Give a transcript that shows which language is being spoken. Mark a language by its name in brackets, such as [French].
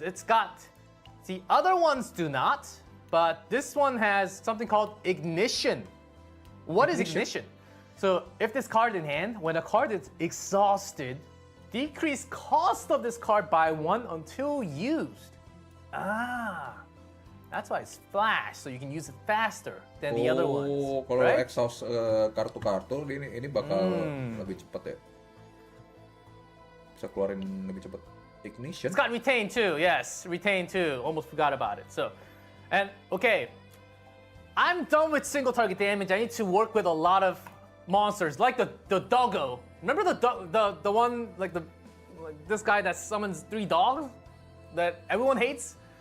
[English] It's got, see, other ones do not, but this one has something called ignition. What is ignition? So if this card in hand, when a card is exhausted, decrease cost of this card by 1 until used. That's why it's flash, so you can use it faster than the other ones. [Indonesian] Oh, kalau [English] right? [Indonesian] exhaust kartu-kartu ini bakal lebih cepat ya. Bisa keluarin lebih cepat. [English] Ignition. It's got retain too, yes, retain too. Almost forgot about it. So, and okay, I'm done with single target damage. I need to work with a lot of monsters, like the doggo. Remember the one like this guy that summons 3 dogs that everyone hates?